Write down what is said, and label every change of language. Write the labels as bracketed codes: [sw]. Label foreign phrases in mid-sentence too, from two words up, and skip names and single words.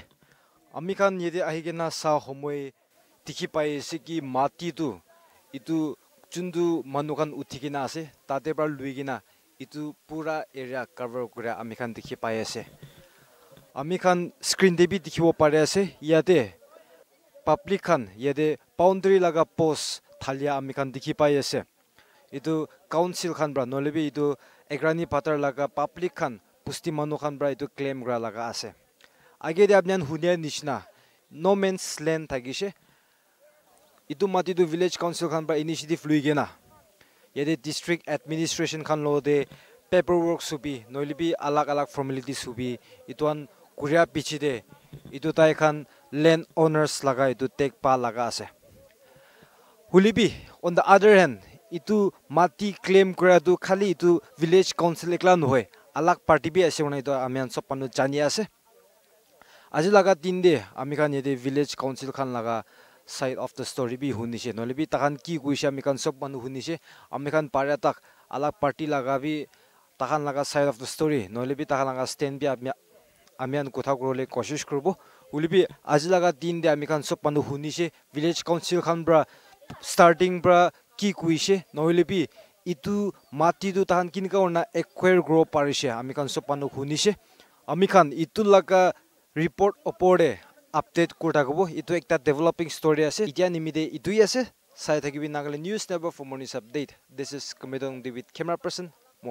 [nag] amikan yede ahikena sa homoi tikhi pai ase ki mati tu itu chundu manukan uthikena ase tate pra luigena itu pura [en] area cover [nag] kura amikan tikhi pai ase amikan screen de bi dikhibo pare ase yate public khan yate boundary laga post thalia amikan dikhi pai ase itu council khan bra nolebi itu Egrani Pathar laga public khan pusti manu khan bra itu claim gra laga ase age de apnan hunia nishna [en] no man's land [nag] thagishe itu mati du [en] village council [nag] khan bra initiative luigena yede [en] district administration [nag] khan lo de paperwork subi noilibi alag alag formalities subi ituan kuria pichi de itu tai khan [en] land owners [nag] laga itu take pa laga ase hulibi [en] on the other [nag] hand itu mati claim kura tu khali itu [en] village council [nag] ekla nohoi alag party bi ase unai to amian sop panu jani ase aji laga tin de amikan yede [en] village council [nag] khan laga [en] side of the story [nag] bi hunishe nolebi takan ki kuisha amikan sop panu hunishe amikan parya tak alag party laga bi takan laga [en] side of the story [nag] nolebi takan laga stand bi amian kotha krole koshish kurbo ulibi aji laga tin de amikan sop panu hunishe [en] village council [nag] khan bra starting bra ki kuishe noilebi itu mati du tahan kinka orna acquire grow parishe amikan sopanu hunishe amikan itu laga report opore update kurta gobo itu ekta [en] developing story [nag] ase itia nimide itu ase sai thakibi Nagaland News Network [en] for morning update. This is Komedong David, camera person